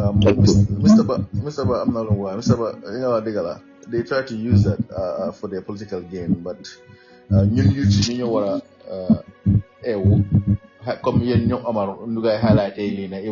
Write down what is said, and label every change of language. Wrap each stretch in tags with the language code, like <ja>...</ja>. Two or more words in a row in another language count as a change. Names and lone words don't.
<wo>Mr. Ba am na lu waa Mr. Ba nga wax dëgg la.</wo> <en>They try to use that for their political gain, but</en> <wo>ñun youth ñi ñoo war a eewu comme yéen ñoom Amar nu ngay highlighté lii ne</wo>